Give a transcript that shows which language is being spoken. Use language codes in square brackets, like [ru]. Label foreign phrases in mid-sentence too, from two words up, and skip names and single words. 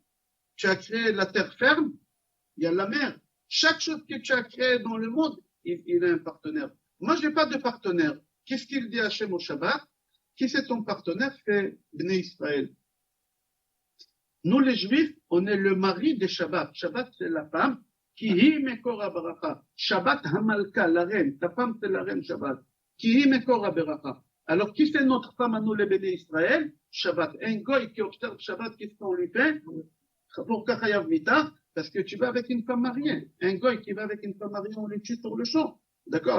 [fr] Tu as créé la terre ferme, il y a la mer. Chaque chose que tu as créé dans le monde, il a un partenaire. Moi, je n'ai pas de partenaire. Qu'est-ce qu'il dit à Hachem au Shabbat? Qui c'est ton partenaire? C'est Bnei Israël. Nous, les Juifs, on est le mari de Shabbat. Shabbat, c'est la femme. [he] Ki hi mekor ha-baracha. Shabbat hamalka, [fr] la reine. Ta femme, c'est la reine Shabbat. [he] Ki hi mekor ha-baracha. [fr] Alors, qui c'est notre femme à nous, les bénis Israël? Shabbat. Un goy qui observe Shabbat, qu'est-ce qu'on lui fait? Pour [he] Kachayav Mita, [fr] parce que tu vas avec une femme mariée. Un goy qui va avec une femme mariée, on le tue sur le champ. D'accord?